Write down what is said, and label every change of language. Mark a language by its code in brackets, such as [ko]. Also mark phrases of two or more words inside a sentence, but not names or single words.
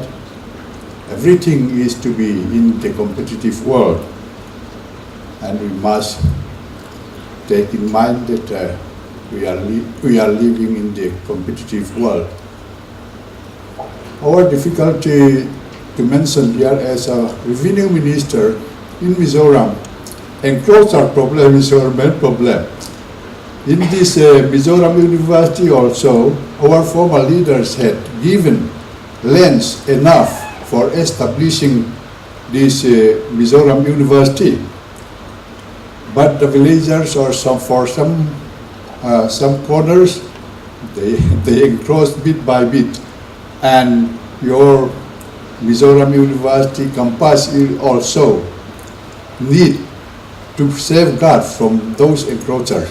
[en] Everything is to be in the competitive world. And we must take in mind that we are living in the competitive world. Our difficulty to mention here as a revenue minister in Mizoram, enclosure problem is our main problem. In this Mizoram University also, our former leaders had given lands enough for establishing this Mizoram University. But the villagers or some corners, they encroached bit by bit, and your Mizoram University campus will also need to safeguard from those encroachers.